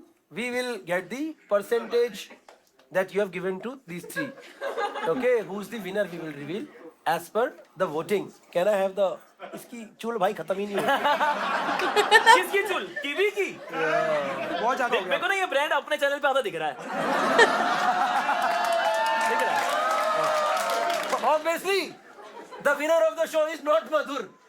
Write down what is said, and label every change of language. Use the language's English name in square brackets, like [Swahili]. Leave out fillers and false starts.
[English] We will get the percentage that you have given to these three. Okay, who's the winner? We will reveal as per the voting. Can I have the? [Hindi] इसकी चूल भाई खत्म ही नहीं होती। किसकी चुल kiwi की बहुत ज्यादा हो मेरे को ना ये ब्रांड अपने चैनल पे आता दिख रहा है दिख रहा है [English] Obviously, the winner of the show is not Madhur.